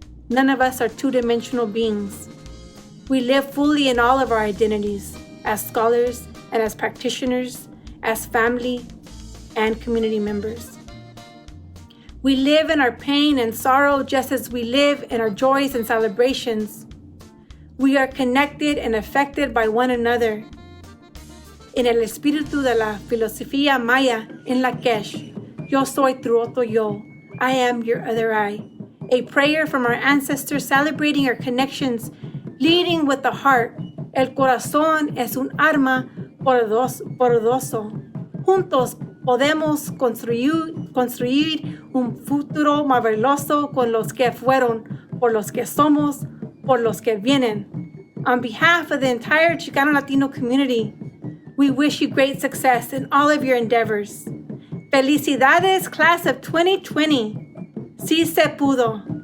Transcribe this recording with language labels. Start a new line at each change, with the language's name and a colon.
English: None of us are two-dimensional beings. We live fully in all of our identities, as scholars and as practitioners, as family and community members. We live in our pain and sorrow just as we live in our joys and celebrations. We are connected and affected by one another.
Spanish: En el espíritu de la filosofía maya en Lak'ech, yo soy tu otro yo,
English: I am your other I. A prayer from our ancestors celebrating our connections, leading with the heart.
Spanish: El corazón es un arma poderoso. Juntos podemos construir un futuro maravilloso con los que fueron, por los que somos, por los que vienen.
English: On behalf of the entire Chicano Latino community, we wish you great success in all of your endeavors.
Spanish: Felicidades,
English: class of 2020.
Spanish: Sí se pudo.